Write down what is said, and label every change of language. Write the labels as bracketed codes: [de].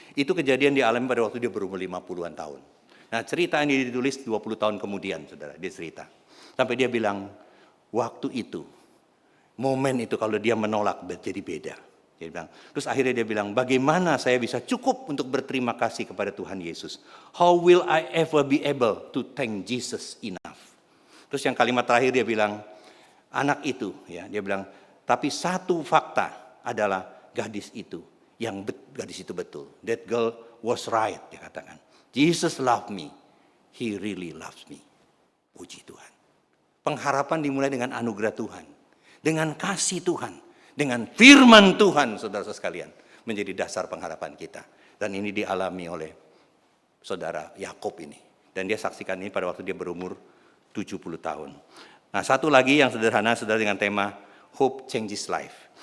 [id] Itu kejadian dialami pada waktu dia berumur 50-an tahun. Nah, cerita ini ditulis 20 tahun kemudian, saudara, dia cerita. Sampai dia bilang, waktu itu, momen itu kalau dia menolak jadi beda. Dia bilang, terus akhirnya dia bilang, bagaimana saya bisa cukup untuk berterima kasih kepada Tuhan Yesus? [en] How will I ever be able to thank Jesus enough? [id] Terus yang kalimat terakhir dia bilang, anak itu, ya, dia bilang, tapi satu fakta adalah gadis itu betul. [en] That girl was right, [id] dia katakan. [en] Jesus loved me. He really loves me. [id] Puji Tuhan. Pengharapan dimulai dengan anugerah Tuhan. Dengan kasih Tuhan. Dengan firman Tuhan, saudara-saudara sekalian. Menjadi dasar pengharapan kita. Dan ini dialami oleh saudara Yakob ini. Dan dia saksikan ini pada waktu dia berumur 70 tahun. Nah, satu lagi yang sederhana, saudara, dengan tema [en] Hope Changes Life.